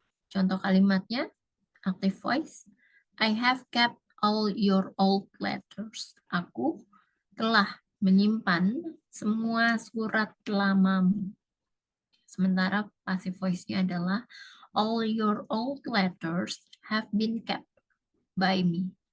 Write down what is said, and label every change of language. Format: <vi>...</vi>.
<id>Contoh kalimatnya,</id> <en>active voice, I have kept all your old letters.</en> <id>Aku telah menyimpan semua surat lamamu. Sementara</id> <en>passive voice-nya adalah all your old letters have been kept by me.</en>